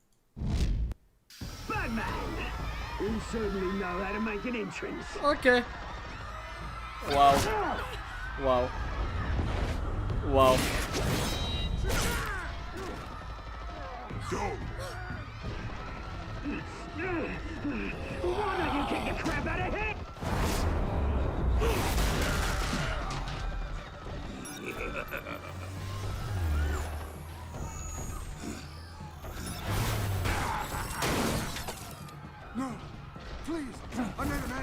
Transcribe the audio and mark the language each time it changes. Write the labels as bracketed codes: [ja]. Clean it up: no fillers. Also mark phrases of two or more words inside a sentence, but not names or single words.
[en] Batman! You certainly know how to make an entrance. Окей. Вау. Вау. Вау. Go! Why don't you kick the crap out of him? No, please. I made a man.